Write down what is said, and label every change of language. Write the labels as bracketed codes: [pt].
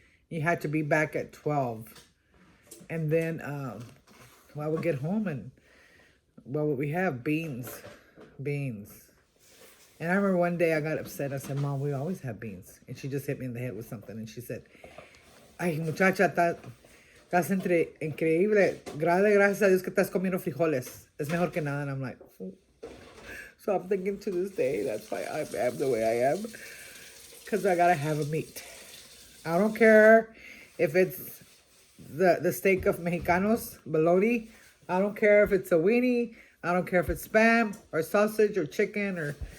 [en] You had to be back at 12. And then I would get home and what would we have? Beans. And I remember one day I got upset. I said, Mom, we always have beans. And she just hit me in the head with something. And she said, [es] ay, muchacha, estás increíble. Gracias a Dios que estás comiendo frijoles. Es mejor que nada. [en] And I'm like, oh. So I'm thinking to this day, that's why I am the way I am. Because I got to have a meat. I don't care if it's the steak of Mexicanos, bologna. I don't care if it's a weenie. I don't care if it's spam or sausage or chicken or...